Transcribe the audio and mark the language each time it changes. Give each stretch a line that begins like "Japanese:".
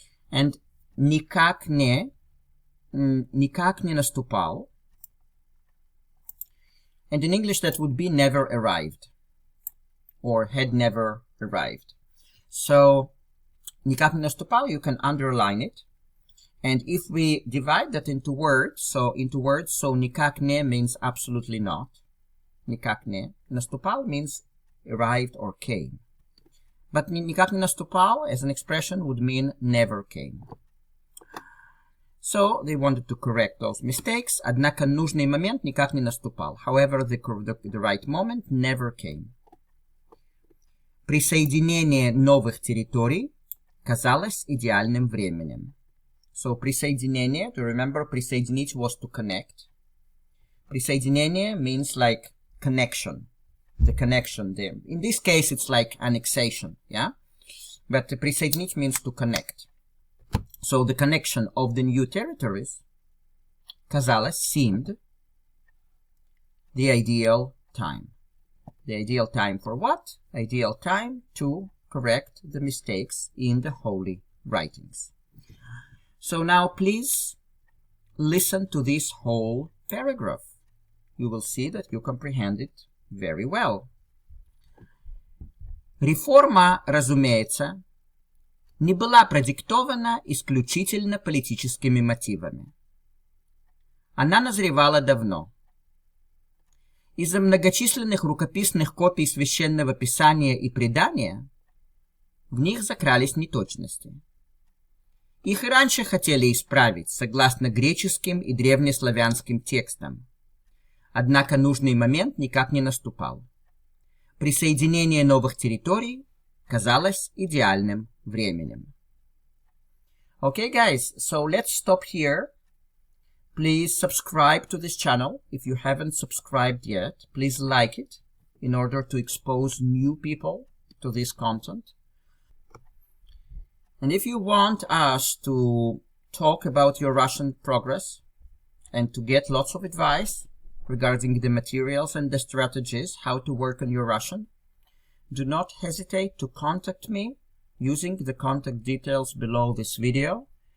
Russian: And никак не наступал.
English: And in English that would be never arrived. Or had never arrived. So,
Russian: никак не наступал,
English: you can underline it. And if we divide that into words, so
Russian: никак не
English: means absolutely not.
Russian: Никак не.
English: Наступал means arrived or came. But
Russian: никак не наступал
English: as an expression would mean never came. So, they wanted to correct those mistakes.
Russian: Однако нужный момент никак не наступал.
English: However, the right moment never came.
Russian: Присоединение новых территорий казалось идеальным временем.
English: So, присоединение, to remember, присоединить was to connect. Присоединение means like connection. The connection there. In this case, it's like annexation, yeah? But присоединить means to connect. So, the connection of the new territories, казалось, seemed the ideal time. The ideal time for what? Ideal time to correct the mistakes in the holy writings. So now please listen to this whole paragraph. You will see that you comprehend it very well.
Russian: Реформа, разумеется, не была продиктована исключительно политическими мотивами. Она назревала давно. Из-за многочисленных рукописных копий Священного Писания и предания в них закрались неточности. Их и раньше хотели исправить, согласно греческим и древнеславянским текстам. Однако нужный момент никак не наступал. Присоединение новых территорий казалось идеальным временем.
English: Okay, guys, so let's stop here. Please subscribe to this channel if you haven't subscribed yet. Please like it in order to expose new people to this content. And if you want us to talk about your Russian progress and to get lots of advice regarding the materials and the strategies, how to work on your Russian, do not hesitate to contact me using the contact details below this video.